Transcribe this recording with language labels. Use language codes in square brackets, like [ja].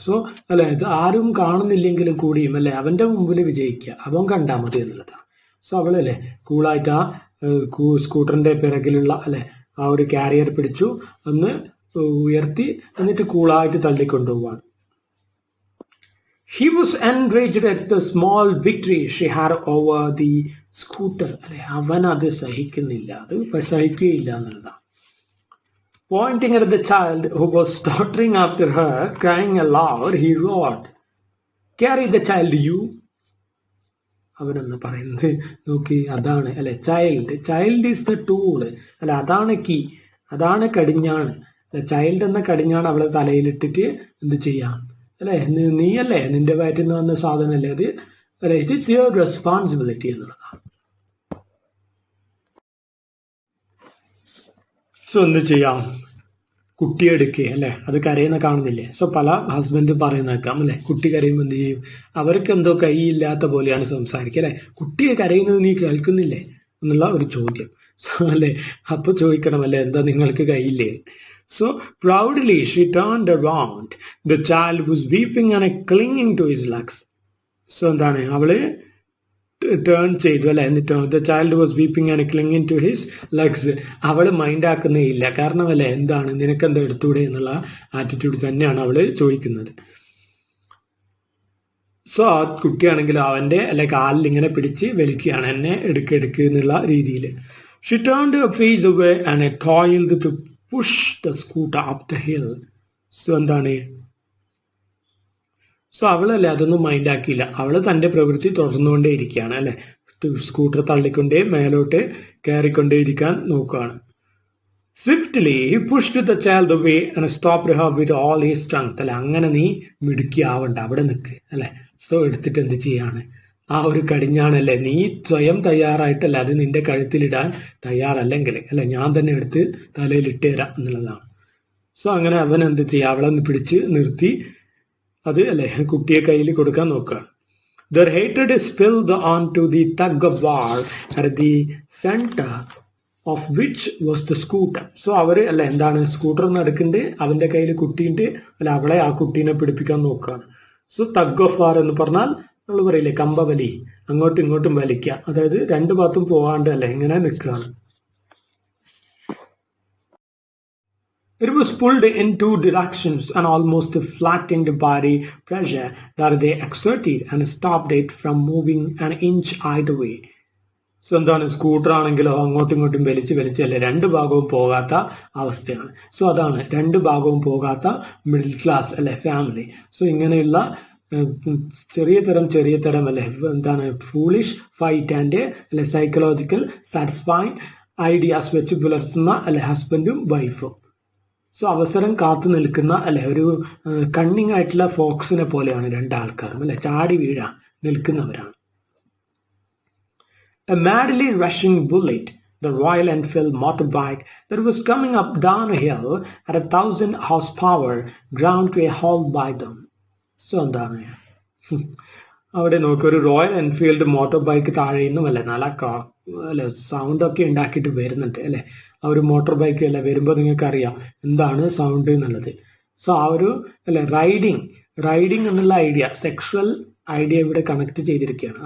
[ml] So അല്ലെ ഇത് ആരും കാണുന്നില്ലെങ്കിലും കൂടിയും അല്ലെ അവന്റെ മുമ്പിൽ വിജയിക്കുക, അവൻ കണ്ടാൽ മതി എന്നുള്ളതാണ്. സോ അവളല്ലേ കൂളായിട്ട് ആ സ്കൂട്ടറിന്റെ പിറകിലുള്ള അല്ലെ ആ ഒരു കാരിയർ പിടിച്ചു ഒന്ന് ഉയർത്തി എന്നിട്ട് കൂളായിട്ട് തള്ളിക്കൊണ്ടുപോവാണ്. [en] He was enraged at the small victory she had over the scooter. [ml] അല്ലെ അവൻ അത് സഹിക്കുന്നില്ല, അത് സഹിക്കുകയില്ല എന്നുള്ളതാണ്. [en] Pointing at the child who was tottering after her, crying aloud, he roared, "Carry the child, you!" [ml] അവനെന്ന് പറയുന്നത് നോക്കി, അതാണ് അല്ലെ [en] child is the tool [ml] അല്ല, അതാണ് കീ, അതാണ് കടിഞ്ഞാണ് അല്ലെ. ചൈൽഡ് എന്ന കടിഞ്ഞാണ് അവളെ തലയിലിട്ടിട്ട് എന്ത് ചെയ്യാം അല്ലെ, നീ അല്ലേ നിന്റെ വയറ്റിൽ നിന്ന് വന്ന സാധനം അല്ലേ അത് അല്ലെ, [en] it's your responsibility [ml] എന്നുള്ളതാണ്. സോ എന്ത് ചെയ്യാം, കുട്ടിയെ എടുക്കുക അല്ലെ, അത് കരയുന്ന കാണുന്നില്ലേ. സോ പല ഹസ്ബൻഡ് പറയുന്നേക്കാം അല്ലെ, കുട്ടി കരയുമ്പോൾ എന്ത് ചെയ്യും, അവർക്ക് എന്തോ കൈയില്ലാത്ത പോലെയാണ് സംസാരിക്കുക അല്ലെ, കുട്ടിയെ കരയുന്നത് നീ കേൾക്കുന്നില്ലേ എന്നുള്ള ഒരു ചോദ്യം. സോ അല്ലെ അപ്പൊ ചോദിക്കണം അല്ലെ, എന്താ നിങ്ങൾക്ക് കൈയില്ലേ? [en] So proudly she turned around. The child was weeping and clinging to his legs. So [ml] എന്താണ് അവള് ടേൺ ചെയ്തു അല്ലെ, എന്നിട്ട് [en] the child was weeping and clinging to his legs. [ml] അവള് മൈൻഡ് ആക്കുന്നേ ഇല്ല, കാരണം അല്ലെ എന്താണ് നിനക്കെന്താ എടുത്തൂടെ എന്നുള്ള ആറ്റിറ്റ്യൂഡ് തന്നെയാണ് അവള് ചോദിക്കുന്നത്. സോ ആ കുട്ടിയാണെങ്കിൽ അവന്റെ അല്ലെ കാലിൽ ഇങ്ങനെ പിടിച്ച് വലിക്കുകയാണ്, എന്നെ എടുക്ക് എന്നുള്ള രീതിയിൽ. [en] She turned her face away and toiled to push the scooter up the hill. [ml] So എന്താണ്, സോ അവളല്ലേ അതൊന്നും മൈൻഡ് ആക്കിയില്ല, അവള് തന്റെ പ്രവൃത്തി തുടർന്നുകൊണ്ടേ ഇരിക്കുകയാണ് അല്ലെ, സ്കൂട്ടർ തള്ളിക്കൊണ്ടേ മേലോട്ട് കയറിക്കൊണ്ടേയിരിക്കാൻ നോക്കുകയാണ്. [en] Swiftly he pushed the child away and stopped her with all his strength. [ml] അല്ലെ അങ്ങനെ നീ മിടുക്കിയാവണ്ട, അവിടെ നിൽക്ക് അല്ലെ. സോ എടുത്തിട്ട് എന്ത് ചെയ്യാണ്, ആ ഒരു കടിഞ്ഞാണല്ലേ നീ സ്വയം തയ്യാറായിട്ടല്ല, അത് നിന്റെ കഴുത്തിലിടാൻ തയ്യാറല്ലെങ്കിൽ അല്ലെ ഞാൻ തന്നെ എടുത്ത് തലയിൽ ഇട്ടുതരാം എന്നുള്ളതാണ്. സോ അങ്ങനെ അവൻ എന്ത് ചെയ്യുക, അവളെ പിടിച്ച് നിർത്തി അത് അല്ലെ കുട്ടിയെ കയ്യിൽ കൊടുക്കാൻ നോക്കുക. [en] Their hatred spilled onto the tug of war at the center of which was the scooter. [ml] So അവര് അല്ലെ എന്താണ് സ്കൂട്ടർ നടക്കുന്നുണ്ട്, അവന്റെ കയ്യിൽ കുട്ടിയുണ്ട് അല്ലെ, അവളെ ആ കുട്ടീനെ പിടിപ്പിക്കാൻ നോക്കുകയാണ്. സോ ടഗ് ഓഫ് വാർ എന്ന് പറഞ്ഞാൽ നമ്മൾ പറയില്ലേ കമ്പവലി, അങ്ങോട്ടും ഇങ്ങോട്ടും വലിക്കുക, അതായത് രണ്ടു ഭാഗത്തും പോവാണ്ട് അല്ലെ ഇങ്ങനെ നിൽക്കുകയാണ്. [en] It was pulled in two directions and almost flattened by the pressure that they exerted and stopped it from moving an inch either way. [ml] So എന്താണ് സ്കൂട്ടർ ആണെങ്കിലോ അങ്ങോട്ടും ഇങ്ങോട്ടും വലിച്ചല്ലേ രണ്ടു ഭാഗവും പോകാത്ത അവസ്ഥയാണ്. സോ അതാണ് രണ്ടു ഭാഗവും പോകാത്ത മിഡിൽ ക്ലാസ് അല്ലെ ഫാമിലി. സോ ഇങ്ങനെയുള്ള ചെറിയ തരം അല്ലെ എന്താണ് ഫൂളിഷ് ഫൈറ്റ് ആൻഡ് അല്ലെ സൈക്കോളജിക്കൽ സാറ്റിസ്ഫൈങ് ഐഡിയാസ് വെച്ച് പുലർത്തുന്ന അല്ലെ ഹസ്ബൻഡും വൈഫും. സോ അവസരം കാത്തു നിൽക്കുന്ന അല്ലെ ഒരു കണ്ണിങ് ആയിട്ടുള്ള ഫോക്സിനെ പോലെയാണ് രണ്ടാൾക്കാരും അല്ലെ, ചാടി വീഴാൻ നിൽക്കുന്നവരാണ്. [en] A madly rushing bullet the Royal Enfield motorbike that was coming up downhill at 1,000 horsepower ground to a halt by them. [ml] So എന്താണ് അവിടെ നോക്കി ഒരു റോയൽ എൻഫീൽഡ് മോട്ടോർ ബൈക്ക് താഴെയൊന്നുമല്ല നല്ല അല്ലെ സൗണ്ട് ഒക്കെ ഉണ്ടാക്കിയിട്ട് വരുന്നുണ്ട് അല്ലെ. ആ ഒരു മോട്ടോർ ബൈക്ക് അല്ലെ വരുമ്പോൾ നിങ്ങൾക്ക് അറിയാം എന്താണ് സൗണ്ട് എന്നുള്ളത്. സോ ആ ഒരു അല്ലെ റൈഡിങ് എന്നുള്ള ഐഡിയ, സെക്ഷൽ ഐഡിയ ഇവിടെ കണക്ട് ചെയ്തിരിക്കുകയാണ്.